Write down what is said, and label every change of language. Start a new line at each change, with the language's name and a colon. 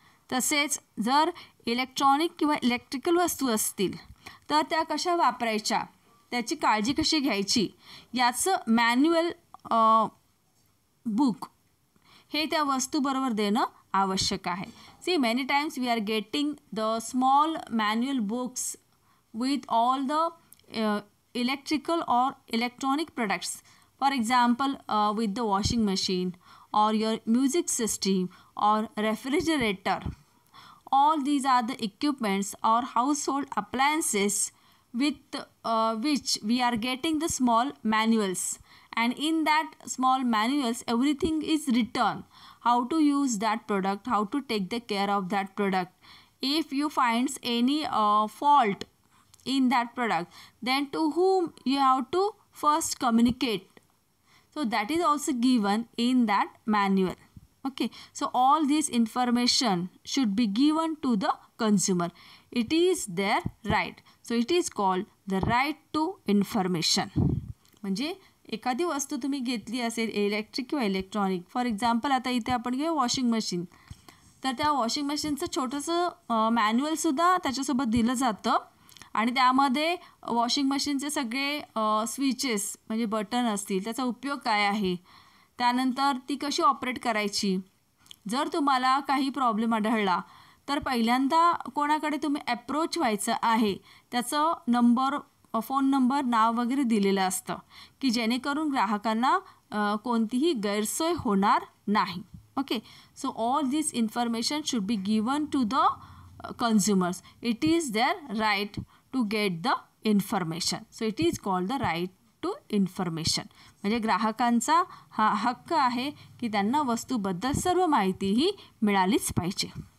Marathi: तसेच जर इलेक्ट्रॉनिक किंवा इलेक्ट्रिकल वस्तू असतील तर त्या कशा वापरायच्या, त्याची काळजी कशी घ्यायची याचं मॅन्युअल बुक हे त्या वस्तूबरोबर देणं आवश्यक आहे.
English: See many times we are getting the small manual books with all the electrical or electronic products. For example, with the washing machine or your music system or refrigerator. All these are the equipments or household appliances with which we are getting the small manuals, and in that small manuals everything is written, how to use that product, how to take the care of that product. If you finds any fault in that product, then to whom you have to first communicate. So that is also given in that manual. Okay, so all this information should be given to the consumer. It is their right. So it is called the right to information.
Marathi: म्हणजे एखादी वस्तू तुम्ही घेतली असेल electric किंवा electronic, for example आता इथे आपण घेऊ वॉशिंग मशीन, तर त्या वॉशिंग मशीनचं छोटंसं मॅन्युअलसुद्धा त्याच्यासोबत दिलं जातं आणि त्यामध्ये वॉशिंग मशीनचे सगळे स्विचेस म्हणजे बटन असतील, त्याचा उपयोग काय आहे, त्यानंतर ती कशी ऑपरेट करायची. जर तुम्हाला काही प्रॉब्लेम आढळला तर पहिल्यांदा कोणाकडे तुम्ही ॲप्रोच व्हायचं आहे, त्याचं नंबर, फोन नंबर, नाव वगैरे दिलेलं असतं की जेणेकरून ग्राहकांना कोणतीही गैरसोय होणार नाही.
English: Okay, so all this information should be given to the consumers. It is their right to get the information. So it is called the right to information.
Marathi: म्हणजे ग्राहकांचा हा हक्क आहे की त्यांना वस्तूबद्दल सर्व माहिती ही मिळालीच पाहिजे.